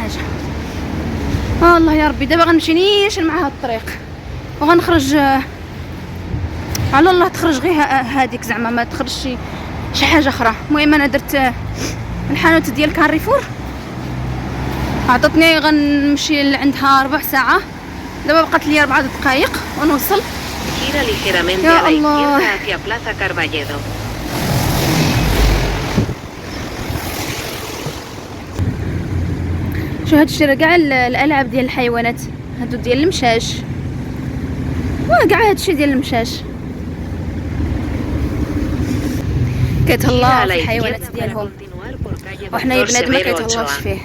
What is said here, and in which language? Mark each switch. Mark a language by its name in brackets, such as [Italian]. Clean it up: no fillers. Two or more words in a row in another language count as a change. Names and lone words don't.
[Arabic] حاجه الله يا ربي دابا غنمشي نيشان مع هاد الطريق وغنخرج على الله تخرج غير هذيك زعما ما تخرجش شي حاجه اخرى المهم انا درت الحانوت ديال كاريفور عطاتني غنمشي لعندها ربع ساعه دابا بقات لي 4 دقائق ونوصل [Spanish] Gira ligeramente a la izquierda hacia Plaza Carballedo. [Arabic] شو هادشي راه كاع الالعاب ديال الحيوانات هادو ديال المشاش كاع هادشي ديال المشاش كيتهلاو في الحيوانات ديالهم وحنا يا بنادم ما كيتهلاوش فيه.